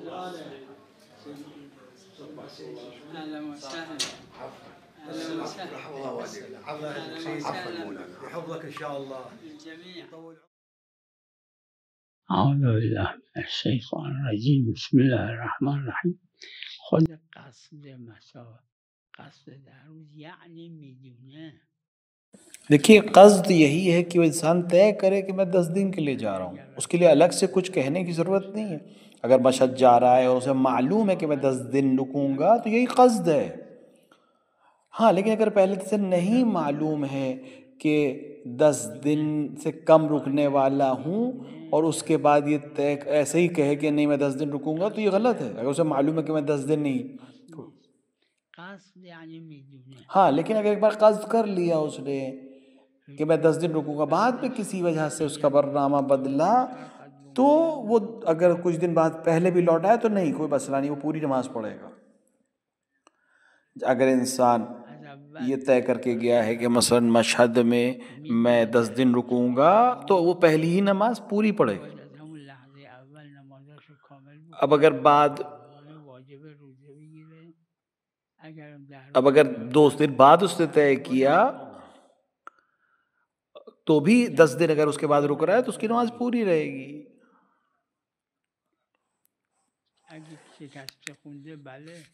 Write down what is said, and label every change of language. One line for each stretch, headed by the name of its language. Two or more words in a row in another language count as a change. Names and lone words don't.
Arabic: اهلا وسهلا. اهلا وسهلا. الله والديك. عفوا مولانا. يحفظك ان شاء الله الجميع. اعوذ باللہ من الشیطان الرجیم بسم اللہ الرحمن الرحیم.
Persian: خود قصد قصد در روز یعنی میدونه.
Urdu: دیکھیے قصد یہی ہے کہ وہ انسان طے کرے کہ میں 10 دن کے لیے جا رہا ہوں، اس کے لیے الگ سے کچھ کہنے کی ضرورت نہیں ہے. اگر مشہد جا رہا ہے اور اسے معلوم ہے کہ میں 10 دن رکوں گا تو یہی قصد ہے. ہاں لیکن اگر پہلے سے نہیں معلوم ہے کہ 10 دن سے کم رکنے والا ہوں اور اس کے بعد یہ طے ایسے ہی کہے کہ نہیں میں 10 دن رکوں گا تو یہ غلط ہے. اگر اسے معلوم ہے کہ میں 10 دن نہیں.
Persian: قصد یعنی میدونه.
Urdu: ہاں لیکن اگر ایک بار قصد کر لیا اس نے کہ میں 10 دن رکوں گا، بعد میں کسی وجہ سے اس کا برنامہ بدلا تو وہ اگر کچھ دن بعد پہلے بھی لوٹ آئے تو نہیں، کوئی مسئلہ نہیں، وہ پوری نماز پڑھے گا. اگر انسان یہ طے کر کے گیا ہے کہ مثلا مشہد میں میں 10 دن رکوں گا تو وہ پہلی ہی نماز پوری پڑھے گا. اب اگر اگر 2 دن بعد اس نے طے کیا تو بھی 10 دن اگر اس کے بعد رک رہا ہے تو اس کی نماز پوری رہے گی.
Persian: اگه شکسته خونده بله.